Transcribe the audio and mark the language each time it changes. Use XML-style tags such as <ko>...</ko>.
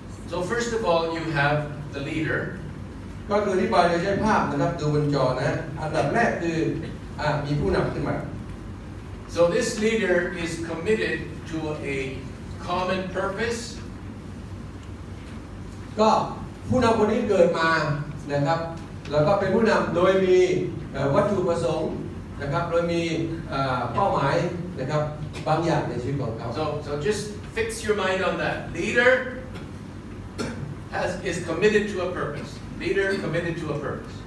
<en>So first of all, you have the leader.</en> <th>ก็คือที่บอยจะใช้ภาพนะครับดูบนจอนะอันดับแรกคือมีผู้นำขึ้นมา</th> <en>So this leader is committed to a common purpose.</en> <th>ก็ผู้นำคนนี้เกิดมานะครับแล้วก็เป็นผู้นำโดยมีวัตถุประสงค์นะครับโดยมีเป้าหมายนะครับบางอย่างในชีวิตของเขา</th> <en>So just fix your mind on that. Leader is committed to a purpose. Leader committed to a purpose.</en>